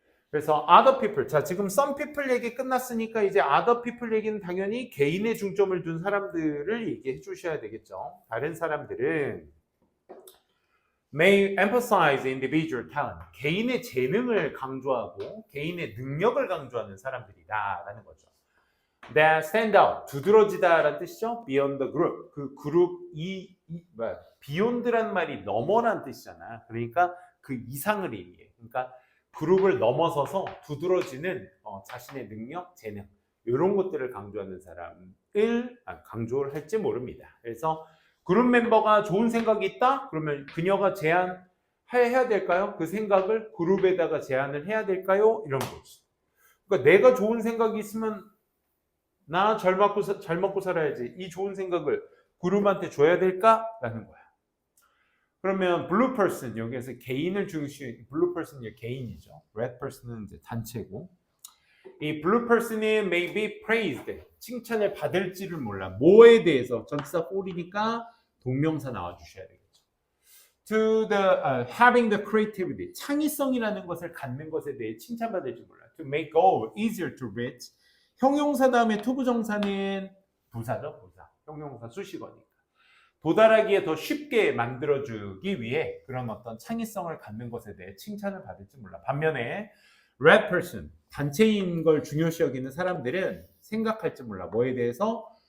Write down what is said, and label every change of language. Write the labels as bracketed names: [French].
[Korean] 그래서 [English] other people, [Korean] 자 지금 [English] some people [Korean] 얘기 끝났으니까 이제 other people 얘기는 당연히 개인의 중점을 둔 사람들을 얘기해 주셔야 되겠죠. 다른 사람들은 [English] may emphasize individual talent, [Korean] 개인의 재능을 강조하고 개인의 능력을 강조하는 사람들이다라는 거죠. [English] That stand out, 두드러지다라는 뜻이죠. Beyond the group, [Korean] 그 그룹 beyond란 말이 너머란 뜻이잖아. 그러니까 그 이상을 의미해. 그러니까 그룹을 넘어서서 두드러지는 자신의 능력, 재능 이런 것들을 강조하는 강조를 할지 모릅니다. 그래서 그룹 멤버가 좋은 생각이 있다? 그러면 그녀가 제안해야 될까요? 그 생각을 그룹에다가 제안을 해야 될까요? 이런 거지. 그러니까 내가 좋은 생각이 있으면 나 잘 먹고 살아야지. 이 좋은 생각을 그룹한테 줘야 될까라는 거야. 그러면 blue person, 여기에서 개인을 중시, blue person이 개인이죠. red person은 이제 단체고. 이 blue person이 [English] may be praised, [Korean] 칭찬을 받을지를 몰라. 뭐에 대해서? 전치사 for이니까 동명사 나와주셔야 되겠죠. [English] To the having the creativity, [Korean] 창의성이라는 것을 갖는 것에 대해 칭찬받을지 몰라. [English] To make goal easier to reach. [Korean] 형용사 다음에 투부정사는 부사죠, 부사. 형용사 수식어니까. 도달하기에 더 쉽게 만들어주기 위해 그런 어떤 창의성을 갖는 것에 대해 칭찬을 받을지 몰라. 반면에 red person, 단체인 걸 중요시 여기는 사람들은 생각할지 몰라. 뭐에 대해서?